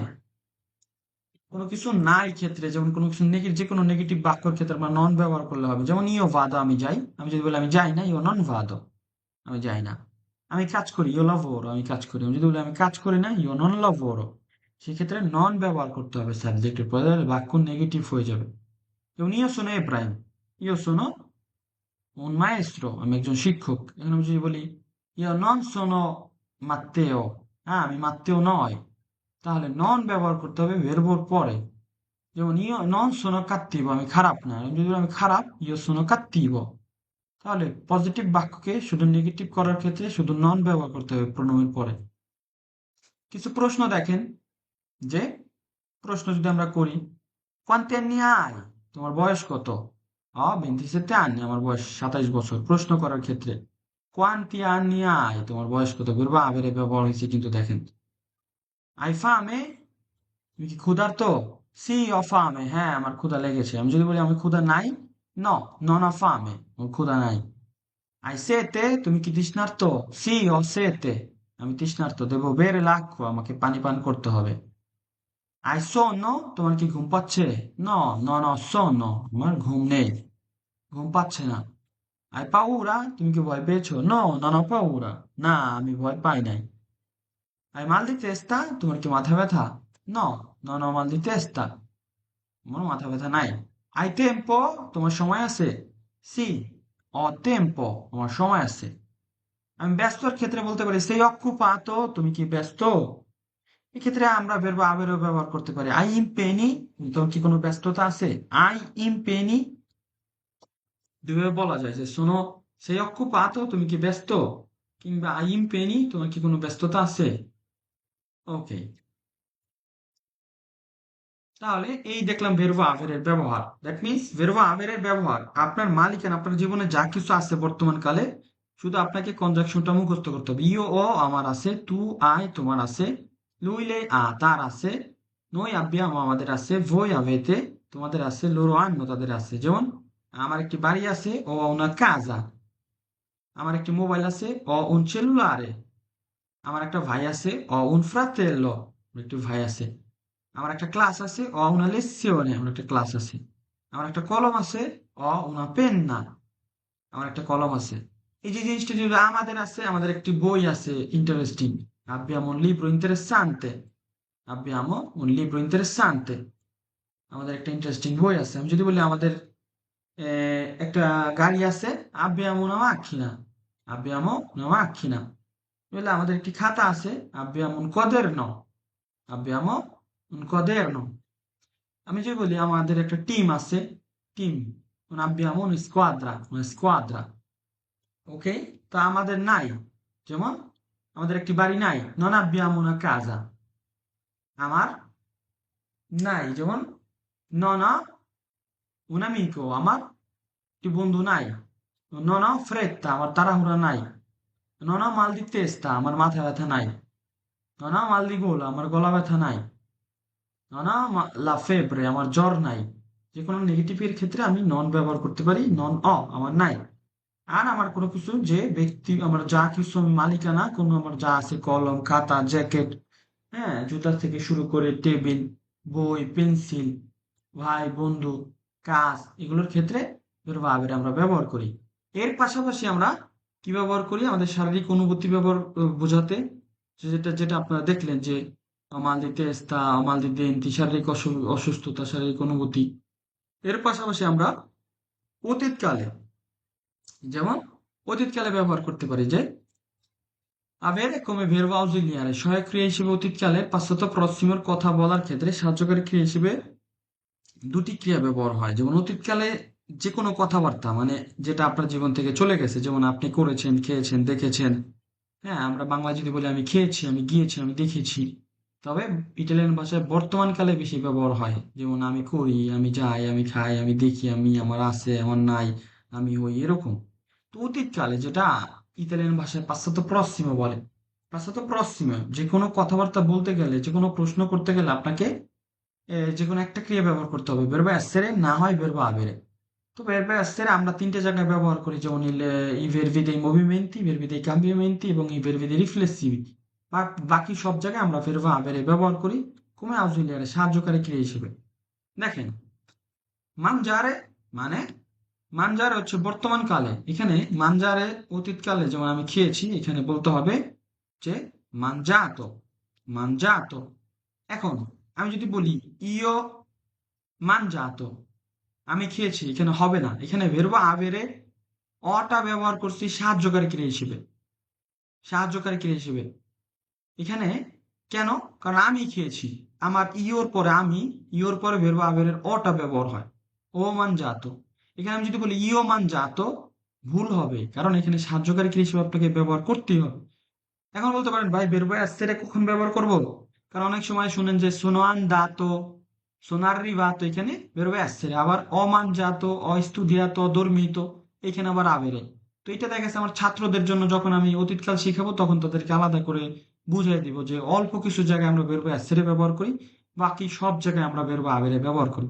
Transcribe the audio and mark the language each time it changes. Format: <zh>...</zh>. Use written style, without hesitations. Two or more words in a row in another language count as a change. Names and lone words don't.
<bn>কোনো কিছু নাই ক্ষেত্রে, যেমন কোনো কিছু যে কোনো নেগেটিভ বাক্যের ক্ষেত্রে আমরা নন ব্যবহার করলে হবে। যেমন</bn> <it>io vado</it> <bn>আমি যাই, আমি যদি বলি আমি যাই না,</bn> <it>io non vado</it> <bn>আমি যাই না। আমি কাজ করি,</bn> <it>io lavoro</it> <bn>আমি কাজ করি। আমি যদি বলি আমি কাজ করি না,</bn> <it>io non lavoro,</it> <bn>সেক্ষেত্রে নন ব্যবহার করতে হবে সাবজেক্টের পরে, তাহলে বাক্য নেগেটিভ হয়ে যাবে।</bn> <it>যেমন io sono এব্রাহিম, io sono un maestro</it> <bn>আমি একজন শিক্ষক। এখন আমি যদি বলি</bn> <it>io non sono Matteo,</it> <bn>হ্যাঁ আমি মাত্তেও নয়, তাহলে নন ব্যবহার করতে হবে ভেরবোর পরে। যেমন</bn> <it>io non sono cattivo</it> <bn>আমি খারাপ না, আমি যদি বলি আমি খারাপ,</bn> <it>io sono cattivo।</it> <bn>তাহলে পজিটিভ বাক্যকে শুধু নেগেটিভ করার ক্ষেত্রে শুধু নন ব্যবহার করতে হবে প্রোনাউনের পরে। কিছু প্রশ্ন দেখেন, যে প্রশ্ন যদি আমরা করি,</bn> <it>quanti anni hai</it> <bn>তোমার বয়স কত? 27 anni আমার বয়স 27 বছর। প্রশ্ন করার ক্ষেত্রে</bn> <it>quanti anni hai</it> <bn>তোমার বয়স কত, বলবো আবেরে ব্যবহার হয়েছে কিন্তু দেখেন।</bn> <it>hai fame</it> <bn>তুমি কি ক্ষুধার্ত?</bn> <it>sì ho fame</it> <bn>হ্যাঁ আমার ক্ষুধা লেগেছে। আমি যদি বলি আমি ক্ষুধা নাই,</bn> <it>no non ho fame</it> <bn>আমার ক্ষুধা নাই।</bn> <it>hai sete</it> <bn>তুমি কি তৃষ্ণার্ত?</bn> <it>sì ho sete</it> <bn>আমি তৃষ্ণার্ত।</bn> <it>devo bere l'acqua</it> <bn>আমাকে পানি পান করতে হবে।</bn> <it>hai sonno</it> <bn>তোমার কি ঘুম পাচ্ছে?</bn> <it>no non ho sonno</it> <bn>আমার ঘুম নেই, ঘুম পাচ্ছে না।</bn> <it>hai paura</it> <bn>তুমি কি ভয় পেয়েছো?</bn> <it>no non ho paura</it> <bn>না আমি ভয় পাই নাই।</bn> <it>hai mal di testa</it> <bn>তোমার কি মাথা ব্যথা?</bn> <it>no non ho mal di testa</it> <bn>আমার মাথা ব্যথা নাই।</bn> <it>hai tempo</it> <bn>তোমার সময় আছে?</bn> <it>sì ho tempo</it> <bn>আমার সময় আছে। আমি ব্যস্তর ক্ষেত্রে বলতে পারি</bn> <it>sei occupato</it> <bn>তুমি কি ব্যস্ত? এক্ষেত্রে আমরা</bn> <it>verbo avere</it> <bn>ব্যবহার করতে পারি</bn> <it>hai impegni</it> <bn>তোমার কি কোনো ব্যস্ততা আছে?</bn> <it>hai impegni</it> <bn>দুইভাবে বলা যায়, যে শোনো</bn> <it>sei occupato</it> <bn>তুমি কি ব্যস্ত, কিংবা</bn> <it>hai impegni</it> <bn>তোমার কি কোনো ব্যস্ততা আছে। ওকে, তাহলে এই দেখলাম</bn> <it>verbo avere</it> <bn>ব্যবহার।</bn> <en>that means</en> <it>verbo avere</it> <bn>ব্যবহার আপনার মালিকানা, আপনার জীবনে যা কিছু আছে বর্তমান কালে, শুধু আপনাকে কনজাংশনটা মুখস্থ করতে হবে।</bn> <it>io ho</it> <bn>আমার আছে,</bn> <it>tu hai</it> <bn>তোমার আছে,</bn> <it>lui lei ha</it> <bn>তার আছে,</bn> <it>noi abbiamo</it> <bn>আমাদের আছে,</bn> <it>voi avete</it> <bn>তোমাদের আছে,</bn> <it>loro hanno</it> <bn>তাদের আছে। যেমন আমার একটি বাড়ি আছে,</bn> <it>ho una casa.</it> <bn>আমার একটি মোবাইল আছে,</bn> <it>ho un cellulare.</it> <bn>আমার একটা ভাই আছে,</bn> <it>ho un fratello</it> <bn>আমার একটি ভাই আছে। আমার একটা ক্লাস আছে,</bn> <it>ho una lezione</it> <bn>আমার একটা ক্লাস আছে। আমার একটা কলম আছে,</bn> <it>ho una penna</it> <bn>আমার একটা কলম আছে। এই যে জিনিসটা যদি আমাদের আছে, আমাদের একটি বই আছে ইন্টারেস্টিং,</bn> <it>abbiamo un libro interessante, abbiamo un libro interessante</it> <bn>আমাদের একটা ইন্টারেস্টিং বই আছে। আমি যদি বলি আমাদের একটা গাড়ি আছে,</bn> <it>abbiamo una macchina, abbiamo una macchina</it> <bn>বলে আমাদের একটি খাতা আছে,</bn> <it>abbiamo un quaderno, abbiamo un quaderno।</it> <bn>আমি যে বলি আমাদের একটা টিম আছে, টিম,</bn> <it>non abbiamo una squadra।</it> <bn>ওকে, তো আমাদের নাই, যেমন আমাদের একটি বাড়ি নাই,</bn> <it>non abbiamo una casa</it> <bn>আমার নাই। যেমন</bn> <it>non ho un amico</it> <bn>আমার একটি বন্ধু নাই।</bn> <it>non ho fretta</it> <bn>আমার তাড়াহুড়া নাই।</bn> <it>non ho mal di testa</it> <bn>আমার মাথা ব্যথা নাই।</bn> <it>non ho mal di gola</it> <bn>আমার গলা ব্যথা নাই।</bn> <it>non ho la febbre</it> <bn>আমার জ্বর নাই। যে কোনো নেগেটিভের ক্ষেত্রে আমি নন ব্যবহার করতে পারি,</bn> <it>non ho</it> <bn>আমার নাই। আর আমার কোনো কিছু যে ব্যক্তি আমার যা কিছু আমি মালিকানা, কোনো আমার যা আছে কলম খাতা জ্যাকেট, হ্যাঁ জুতা থেকে শুরু করে টেবিল, বই, পেন্সিল, ভাই বন্ধু, কাজ, এগুলোর ক্ষেত্রে ভাবের আমরা ব্যবহার করি। এর পাশাপাশি আমরা কি ব্যবহার করি, আমাদের শারীরিক অনুভূতি ব্যবহার বোঝাতে, যেটা যেটা আপনারা দেখলেন যে</bn> <it>mal di testa, mal di denti,</it> <bn>শারীরিক অসুস্থতা, শারীরিক অনুভূতি। এর পাশাপাশি আমরা অতীতকালে, যেমন অতীতকালে ব্যবহার করতে পারি যে</bn> <it>avere come verbo ausiliare</it> <bn>সহায়ক ক্রিয়া হিসেবে অতীতকালে</bn> <it>passato prossimo</it> <bn>কথা বলার ক্ষেত্রে সাহায্যকারী ক্রিয়া হিসেবে দুটি ক্রিয়া ব্যবহার হয়। যেমন অতীতকালে যে কোনো কথাবার্তা মানে যেটা আপনার জীবন থেকে চলে গেছে, যেমন আপনি করেছেন, খেয়েছেন, দেখেছেন। হ্যাঁ, আমরা বাংলা যদি বলি আমি খেয়েছি, আমি গিয়েছি, আমি দেখেছি। তবে ইটালিয়ান ভাষায় বর্তমান কালে বেশি ব্যবহার হয়, যেমন আমি করি, আমি যাই, আমি খাই, আমি দেখি, আমি, আমার আছে, আমার নাই, আমি হই, এরকম। তো অতীতকালে যেটা ইতালিয়ান ভাষায়</bn> <it>passato prossimo</it> <bn>বলে।</bn> <it>passato prossimo</it> <bn>যে কোনো কথাবার্তা বলতে গেলে, যে কোনো প্রশ্ন করতে গেলে আপনাকে যে কোনো একটা ক্রিয়া ব্যবহার করতে হবে,</bn> <it>verbo essere</it> <bn>না হয়</bn> <it>verbo avere।</it> <bn>তো</bn> <it>verbo essere</it> <bn>আমরা তিনটে জায়গায় ব্যবহার করি, যেমন</bn> <it>i verbi dei movimenti, i verbi dei cambiamenti</it> <bn>এবং</bn> <it>i verbi dei riflessivi।</it> <bn>বাকি সব জায়গায় আমরা</bn> <it>verbo avere</it> <bn>ব্যবহার করি</bn> <it>come ausiliare,</it> <bn>সাহায্যকারী ক্রিয়া হিসেবে। দেখেন, mangiare মানে, মানজারে হচ্ছে বর্তমান কালে, এখানে মানজারে অতীতকালে, যেমন আমি খেয়েছি, এখানে বলতে হবে যে</bn> <it>mangiato, mangiato।</it> <bn>এখন আমি যদি বলি</bn> <it>io mangiato,</it> <bn>আমি খেয়েছি, এখানে হবে না, এখানে</bn> <it>verbo avere</it> <bn>অটা ব্যবহার করছি সাহায্যকারী ক্রিয়া হিসেবে, সাহায্যকারী ক্রিয়া হিসেবে। এখানে কেন? কারণ আমি খেয়েছি, আমার ইওর পরে আমি, ইওর পরে</bn> <it>verbo avere</it> <bn>এর অটা ব্যবহার হয়,</bn> <it>ho mangiato.</it> <bn>এখানে আমি যদি বলি</bn> <it>io mangiato,</it> <bn>ভুল হবে, কারণ এখানে সাহায্যকারী ক্রিয়া হিসেবে আপনাকে ব্যবহার করতেই হবে। এখন বলতে পারেন ভাই</bn> <it>verbo essere</it> <bn>কখন ব্যবহার করব? কারণ অনেক সময় শুনেন যে</bn> <it>sono andato, sono arrivato,</it> <bn>এখানে</bn> <it>verbo essere,</it> <bn>আবার</bn> <it>ho mangiato, ho studiato, ho dormito,</it> <bn>এখানে আবার avere। তো এটা দেখা গেছে আমার ছাত্রদের জন্য, যখন আমি অতীতকাল শিখাবো তখন তাদেরকে আলাদা করে বুঝিয়ে দিব যে অল্প কিছু জায়গায় আমরা</bn> <it>verbo essere</it> <bn>ব্যবহার করি, বাকি সব জায়গায় আমরা</bn> <it>verbo avere</it> <bn>ব্যবহার করি।</bn>